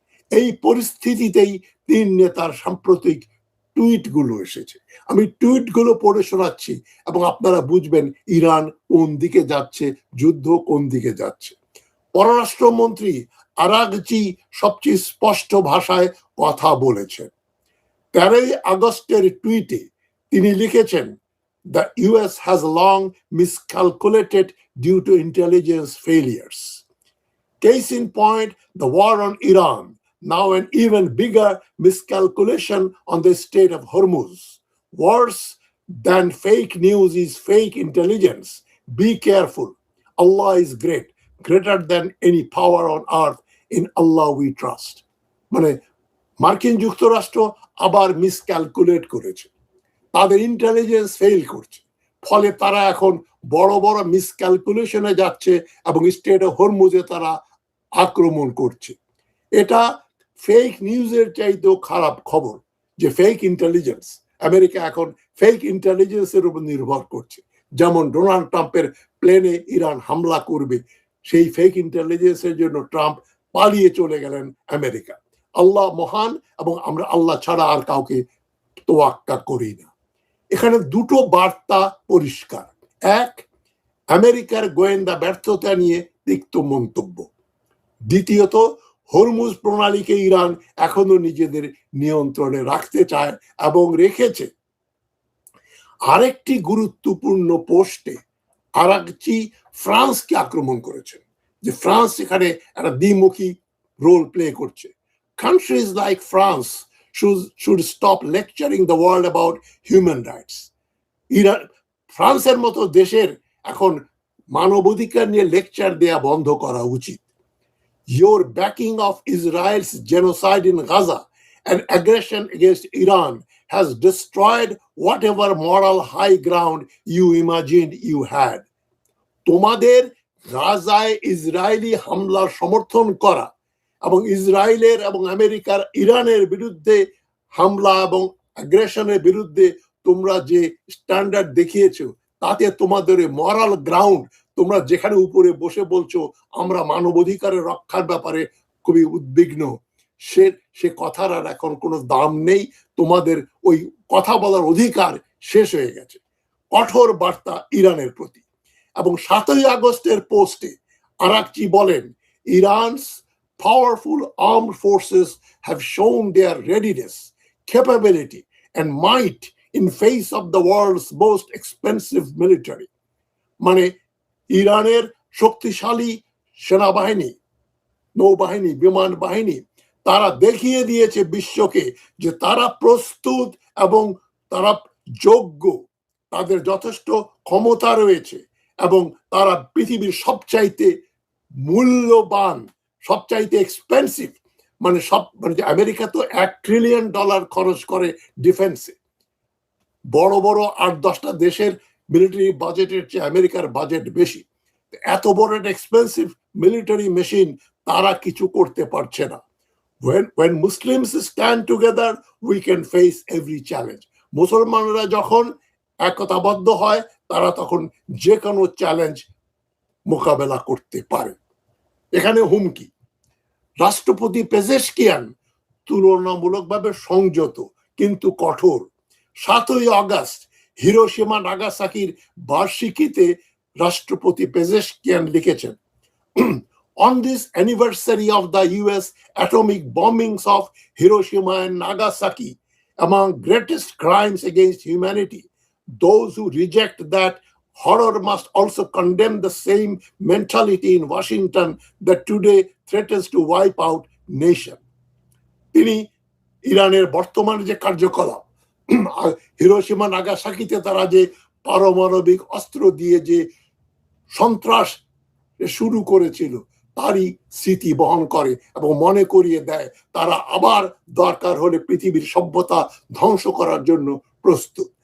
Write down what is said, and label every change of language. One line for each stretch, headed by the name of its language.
Bangla: এই পরিস্থিতিতেই 3 নেতার সাম্প্রতিক টুইটগুলো এসেছে। আমি টুইটগুলো পড়ে শোনাচ্ছি এবং আপনারা বুঝবেন ইরান কোন দিকে যাচ্ছে, যুদ্ধ কোন দিকে যাচ্ছে। পররাষ্ট্রমন্ত্রী আরাগচি সবচেয়ে স্পষ্ট ভাষায় কথা বলেছেন। 13 আগস্টের টুইটে তিনি লিখেছেন,
English: "The US has long miscalculated due to intelligence failures. Case in point, the war on Iran, now an even bigger miscalculation on the Strait of Hormuz. Worse than fake news is fake intelligence. Be careful. Allah is great, greater than any power on earth. In Allah we trust."
Bangla: মানে মার্কিন যুক্তরাষ্ট্র আবার মিসক্যালকুলেট করেছে, তাদের intelligence fail করছে, ফলে তারা এখন বড় বড় মিসক্যালকুলেশনে যাচ্ছে এবং স্ট্রেট অফ হরমুজে তারা আক্রমণ করছে। এটা ফেক নিউজের চাইতেও খারাপ খবর যে ফেক ইন্টেলিজেন্স, আমেরিকা এখন ফেক ইন্টেলিজেন্সের উপর নির্ভর করছে। যেমন ডোনাল্ড ট্রাম্পের প্লেনে ইরান হামলা করবে, সেই ফেক ইন্টেলিজেন্সের জন্য ট্রাম্প পালিয়ে চলে গেলেন আমেরিকা। আল্লাহ মহান এবং আমরা আল্লাহ ছাড়া আর কাউকে তোয়াক্কা করি না। এখানে দুটো বার্তা পরিষ্কার। এক, আমেরিকার গোয়েন্দা ব্যর্থতা নিয়ে তিক্ত মন্তব্য। দ্বিতীয়ত, হরমুজ প্রণালীকে ইরান এখনো নিজেদের নিয়ন্ত্রণে রাখতে চায় এবং রেখেছে। আরেকটি গুরুত্বপূর্ণ পোস্টে আরাকচি ফ্রান্সকে আক্রমণ করেছেন, যে ফ্রান্স এখানে একটা দ্বিমুখী রোল প্লে করছে।
English: Countries like France should stop lecturing the world about human rights.
Bangla: Iran, ফ্রান্সের মতো দেশের এখন মানবাধিকার নিয়ে লেকচার দেয়া বন্ধ করা উচিত।
English: Your backing of Israel's genocide in Gaza and aggression against Iran has destroyed whatever moral high ground you imagined you had.
Bangla: তোমাদের গাজায় ইসরায়েলি হামলার সমর্থন করা এবং ইসরায়েলের এবং আমেরিকার ইরানের বিরুদ্ধে হামলা এবং আগ্রেশনের বিরুদ্ধে তোমরা যে স্ট্যান্ডার্ড দেখিয়েছো, তাতে তোমাদের মরাল গ্রাউন্ড, তোমরা যেখানে উপরে বসে বলছো আমরা মানবাধিকারের রক্ষার ব্যাপারে খুবই উদ্বিগ্ন, সে কথার আর এখন কোনো দাম নেই। তোমাদের ওই কথা বলার অধিকার শেষ হয়ে গেছে। কঠোর বার্তা ইরানের প্রতি। এবং 7ই আগস্টের পোস্টে আরাকচি বলেন,
English: Iran's powerful armed forces have shown their readiness, capability and might in face of the world's most expensive military.
Bangla: মানে ইরানের শক্তিশালী সেনাবাহিনী, নৌবাহিনী, বিমান বাহিনী তারা দেখিয়ে দিয়েছে বিশ্বকে যে তারা প্রস্তুত এবং তারা যোগ্য, তাদের যথেষ্ট ক্ষমতা রয়েছে এবং তারা পৃথিবীর সবচাইতে মূল্যবান, সবচাইতে এক্সপেন্সিভ, মানে আমেরিকা তো $1 ট্রিলিয়ন খরচ করে ডিফেন্সে। বড় বড় 8-10টা দেশের মিলিটারি বাজেটের চেয়ে আমেরিকার বাজেট বেশি। এত বড় একটা এক্সপেন্সিভ মিলিটারি মেশিন তারা কিছু করতে পারছে না।
English: when Muslims stand together we can face every challenge.
Bangla: মুসলমানরা যখন একতাবদ্ধ হয় তারা তখন যে কোনো চ্যালেঞ্জ মোকাবেলা করতে পারে। এখানে হুমকি। রাষ্ট্রপতি পেজেশকিয়ান তুলনামূলকভাবে সংযত কিন্তু কঠোর। 7ই আগস্ট হিরোশিমা নাগাসাকির বার্ষিকীতে রাষ্ট্রপতি পেজেশকিয়ান লিখেছেন,
English: On this anniversary of the US atomic bombings of Hiroshima and Nagasaki, among greatest crimes against humanity, those who reject that horror must also condemn the same mentality in Washington that today threatens to wipe out nation.
Bangla: তিনি ইরানের বর্তমান যে কার্যকলাপ, Hiroshima নাগাসাকিতে তারা যে পারমাণবিক অস্ত্র দিয়ে যে সন্ত্রাস শুরু করেছিল তারই স্মৃতি বহন করে এবং মনে করিয়ে দেয় তারা আবার দরকার হলে পৃথিবীর সভ্যতা ধ্বংস করার জন্য প্রস্তুত।